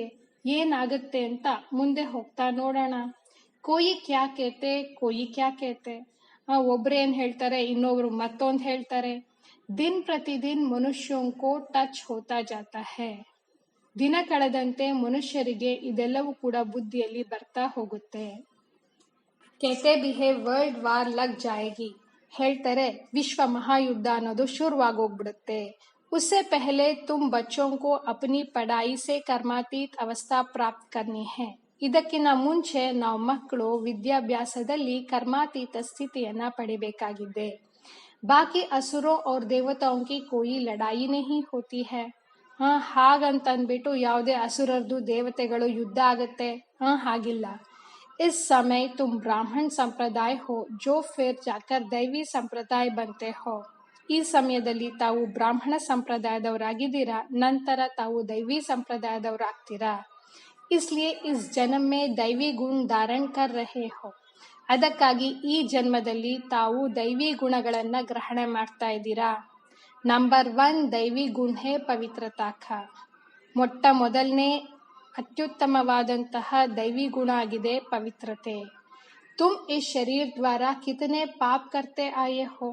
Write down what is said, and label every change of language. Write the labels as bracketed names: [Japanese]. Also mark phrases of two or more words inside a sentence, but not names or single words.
[Kannada] ಏನಾಗುತ್ತೆ ಅಂತ ಮುಂದೆ ಹೋಗ್ತಾ ನೋಡೋಣ. [Hindi] कोई क्या कहते कोई क्या कहते. [Kannada] ಒಬ್ರೇನ್ ಹೇಳ್ತಾರೆ, ಇನ್ನೊಬ್ರು ಮತ್ತೊಂದು ಹೇಳ್ತಾರೆ. [Hindi] दिन प्रतिदिन मनुष्यों को टच होता जाता है. [Kannada] ದಿನ ಕಳೆದಂತೆ ಮನುಷ್ಯರಿಗೆ ಇದೆಲ್ಲವೂ ಕೂಡ ಬುದ್ಧಿಯಲ್ಲಿ ಬರ್ತಾ ಹೋಗುತ್ತೆ. [Hindi] कहते भी है [English] world war [Hindi] लग जाएगी. [Kannada] ಹೇಳ್ತಾರೆ ವಿಶ್ವ ಮಹಾಯುದ್ಧ ಅನ್ನೋದು ಶುರುವಾಗೋಗ್ಬಿಡುತ್ತೆ. [Hindi] उससे पहले तुम बच्चों को अपनी पढ़ाई से कर्मातीत अवस्था प्राप्त करनी है. [Kannada] ಇದಕ್ಕಿಂತ ಮುಂಚೆ ನಾವು ಮಕ್ಕಳು ವಿದ್ಯಾಭ್ಯಾಸದಲ್ಲಿ ಕರ್ಮಾತೀತ ಸ್ಥಿತಿಯನ್ನ ಪಡಿಬೇಕಾಗಿದೆ. [Hindi] ಬಾಕಿ असुरों और देवताओं की कोई लड़ाई नहीं होती है. [Kannada] ಹಾಗಂತ ಅಂದ್ಬಿಟ್ಟು ಯಾವುದೇ ಅಸುರರ್ದು ದೇವತೆಗಳು ಯುದ್ಧ ಆಗತ್ತೆ, ಹಾಗಿಲ್ಲ. [Hindi] इस समय तुम ब्राह्मण संप्रदाय हो, जो फिर जाकर दैवी संप्रदाय बनते हो. [Kannada] ಈ ಸಮಯದಲ್ಲಿ ತಾವು ಬ್ರಾಹ್ಮಣ ಸಂಪ್ರದಾಯದವರಾಗಿದ್ದೀರಾ, ನಂತರ ತಾವು ದೈವಿ ಸಂಪ್ರದಾಯದವರಾಗ್ತೀರಾ. [Hindi] इसलिए इस जन्म में दैवी गुण धारण कर रहे हो. [Kannada] ಅದಕ್ಕಾಗಿ ಈ ಜನ್ಮದಲ್ಲಿ ತಾವು ದೈವಿ ಗುಣಗಳನ್ನ ಗ್ರಹಣ ಮಾಡ್ತಾ ಇದ್ದೀರಾ. [Hindi] नंबर 1 दैवी गुण है पवित्रता का. [Kannada] ಮೊಟ್ಟ ಮೊದಲನೇ ಅತ್ಯುತ್ತಮವಾದಂತಹ ದೈವಿ ಗುಣ ಆಗಿದೆ ಪವಿತ್ರತೆ. [Hindi] तुम इस शरीर द्वारा कितने पाप करते आए हो.